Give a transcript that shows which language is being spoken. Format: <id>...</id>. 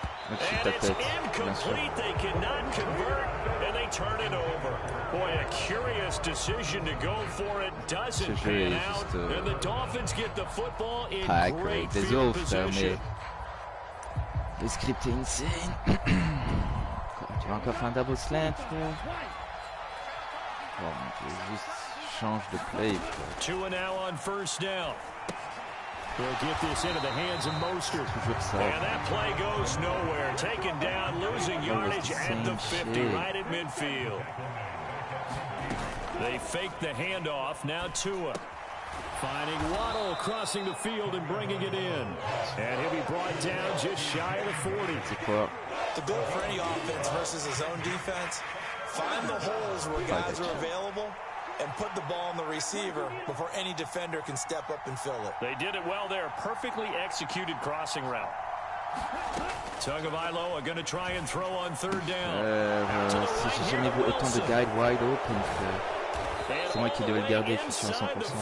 <en>And it's incomplete. They cannot convert, and they turn it over. Boy, a curious decision to go for it doesn't pan out, and the Dolphins get the football in great field position.</en> <fr>Le script est insane. Tu vas encore faire un double slant, frère? Oh mon Dieu, juste change de play, frère.</fr> <en>2 and now on first down. They'll get this into the hands of Mostert. And that play goes nowhere. Taken down, losing yardage at the 50, right at midfield. They fake the handoff. Now Tua. Finding Waddle crossing the field and bringing it in. And he'll be brought down just shy of the 40. The goal for any offense versus his own defense, find the holes where guys are available and put the ball on the receiver before any defender can step up and fill it. They did it well there. Perfectly executed crossing route. Tagovailoa going to try and throw on third down.</en> <fr>Si j'ai jamais vu autant de guys wide open, c'est moi qui devais le garder, je suis sûr à 100%.</fr>